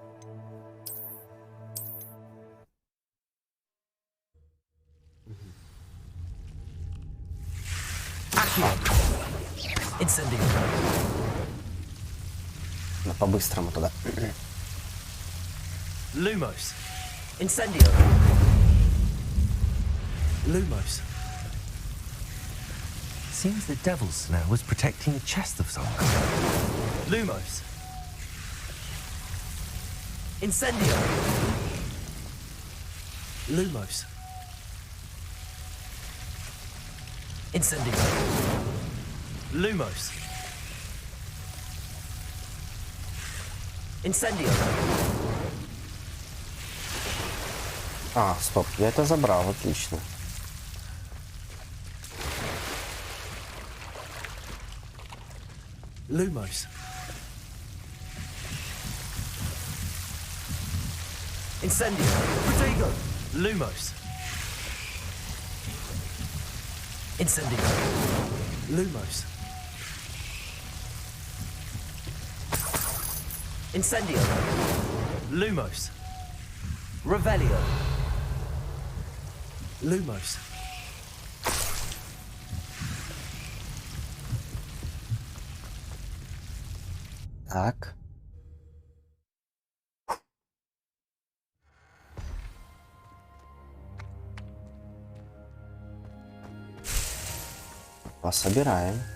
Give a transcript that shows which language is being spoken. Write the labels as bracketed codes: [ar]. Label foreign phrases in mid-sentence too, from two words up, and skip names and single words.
[ru] Incendio. Ну, по-быстрому туда. Lumos. Incendio. Lumos. [en] Seems the devil's snare was protecting a chest of some kind. [ru] Lumos. Incendio. Lumos. Incendio. Lumos. Incendio. А, стоп, я это забрал, отлично. Lumos. Incendio. Protego. Lumos. Incendio. Lumos. Incendio. Lumos. Revelio. Lumos. Так. Пособираем.